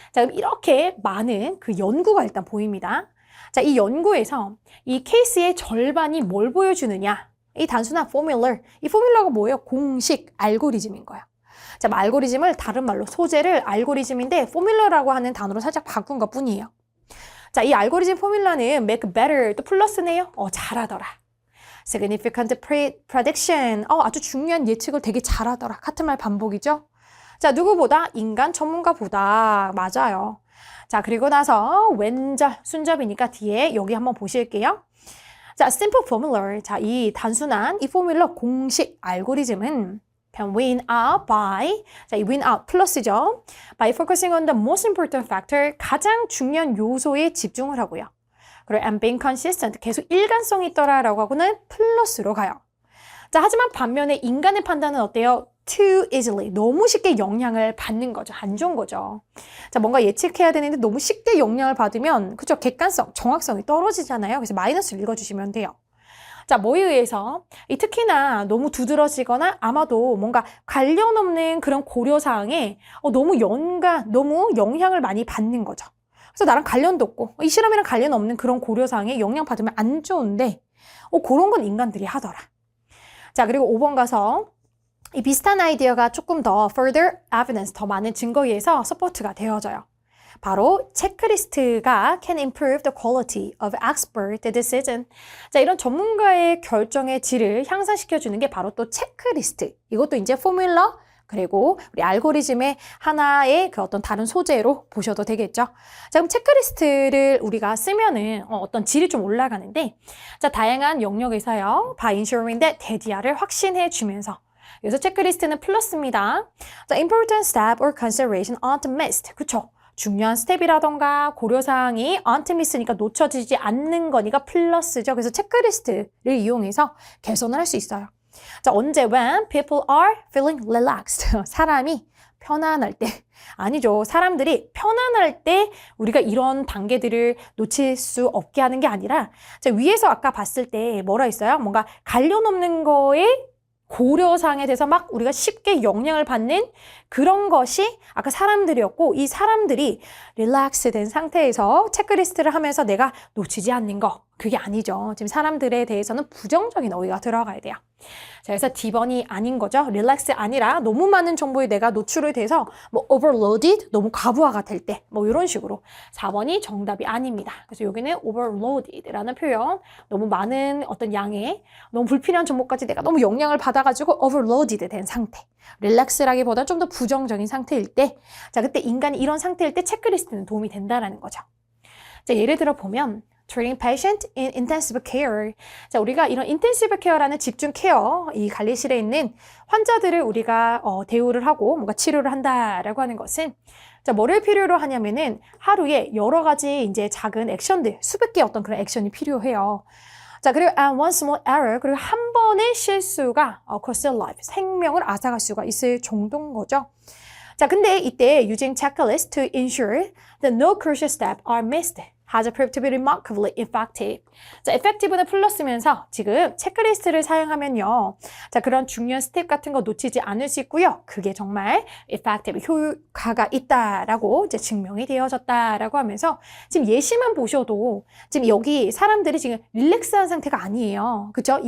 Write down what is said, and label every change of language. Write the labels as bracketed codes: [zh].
[ko] 자, 그럼 이렇게 많은 그 연구가 일단 보입니다. 자, 이 연구에서 이 케이스의 절반이 뭘 보여주느냐? 이 단순한 포뮬러. 이 포뮬러가 뭐예요? 공식, 알고리즘인 거예요. 자, 알고리즘을 다른 말로 소재를 알고리즘인데 포뮬러라고 하는 단어로 살짝 바꾼 것 뿐이에요. 자, 이 알고리즘 포뮬러는 [en] make better, [ko] 또 플러스네요. 잘하더라. [en] significant prediction. [ko] 아주 중요한 예측을 되게 잘하더라. 같은 말 반복이죠. 자, 누구보다? 인간 전문가보다. 맞아요. 자, 그리고 나서 왼절, 순접이니까 뒤에 여기 한번 보실게요. [en] 자, simple formula. [ko] 자, 이 단순한 이 포뮬러 공식 알고리즘은 [en] can win out by, [ko] 자, 이 [en] win out [ko] 플러스죠. [en] by focusing on the most important factor, [ko] 가장 중요한 요소에 집중을 하고요. 그리고 [en] and being consistent, [ko] 계속 일관성이 있더라라고 하고는 플러스로 가요. 자, 하지만 반면에 인간의 판단은 어때요? [en] Too easily, [ko] 너무 쉽게 영향을 받는 거죠. 안 좋은 거죠. 자, 뭔가 예측해야 되는데 너무 쉽게 영향을 받으면 그쵸? 객관성, 정확성이 떨어지잖아요. 그래서 마이너스를 읽어주시면 돼요. 자, 뭐에 의해서? 특히나 너무 두드러지거나 아마도 뭔가 관련 없는 그런 고려사항에 너무 영향을 많이 받는 거죠. 그래서 나랑 관련도 없고 이 실험이랑 관련 없는 그런 고려사항에 영향 받으면 안 좋은데 그런 건 인간들이 하더라. 자, 그리고 5번 가서 이 비슷한 아이디어가 조금 더 [en] further evidence, [ko] 더 많은 증거에 의해서 서포트가 되어져요. 바로 체크리스트가 [en] can improve the quality of expert decision. [ko] 자, 이런 전문가의 결정의 질을 향상시켜주는 게 바로 또 체크리스트. 이것도 이제 포뮬러 그리고 우리 알고리즘의 하나의 그 어떤 다른 소재로 보셔도 되겠죠. 자, 그럼 체크리스트를 우리가 쓰면은 어떤 질이 좀 올라가는데, 자, 다양한 영역에서요, [en] by ensuring that [ko] 대디아를 확신해 주면서. 그래서 체크리스트는 플러스입니다. [en] 자, important step or consideration aren't missed. [ko] 그쵸? 중요한 스텝이라던가 고려사항이 [en] aren't miss [ko] 니까 놓쳐지지 않는 거니까 플러스죠. 그래서 체크리스트를 이용해서 개선을 할 수 있어요. [en] 자, 언제 when people are feeling relaxed. [ko] 사람이 편안할 때. 아니죠. 사람들이 편안할 때 우리가 이런 단계들을 놓칠 수 없게 하는 게 아니라, 자, 위에서 아까 봤을 때 뭐라 했어요? 뭔가 관련 없는 거에 고려사항에 대해서 막 우리가 쉽게 영향을 받는 그런 것이 아까 사람들이었고, 이 사람들이 릴렉스 된 상태에서 체크리스트를 하면서 내가 놓치지 않는 거, 그게 아니죠. 지금 사람들에 대해서는 부정적인 어휘가 들어가야 돼요. 자, 그래서 D번이 아닌 거죠. 릴렉스 아니라 너무 많은 정보에 내가 노출이 돼서 뭐 overloaded, 너무 과부하가 될 때, 뭐 이런 식으로. 4번이 정답이 아닙니다. 그래서 여기는 overloaded라는 표현, 너무 많은 어떤 양의 너무 불필요한 정보까지 내가 너무 영향을 받아가지고 overloaded 된 상태. 릴렉스라기보다 좀 더 부정적인 상태일 때, 자, 그때 인간이 이런 상태일 때 체크리스트는 도움이 된다라는 거죠. [en] 자, 예를 들어 보면 treating patient in intensive care. [ko] 자, 우리가 이런 intensive care라는 집중 케어, 이 관리실에 있는 환자들을 우리가 대우를 하고 뭔가 치료를 한다라고 하는 것은, 자, 뭐를 필요로 하냐면은 하루에 여러 가지 이제 작은 액션들, 수백 개의 어떤 그런 액션이 필요해요. 자, 그리고 [en] one small error, [ko] 그리고 한 번의 실수가 [en] cost a life, [ko] 생명을 앗아갈 수가 있을 정도인 거죠. [en] 자, 근데 이때 using checklist to ensure that no crucial steps are missed has proved to be remarkably effective. [ko] 자, effective는 플러스면서 지금 체크리스트를 사용하면요, 자, 그런 중요한 스텝 같은 거 놓치지 않을 수 있고요. 그게 정말 effective, 효과가 있다라고 이제 증명이 되어졌다라고 하면서 지금 예시만 보셔도 지금 여기 사람들이 지금 릴렉스한 상태가 아니에요. 그쵸?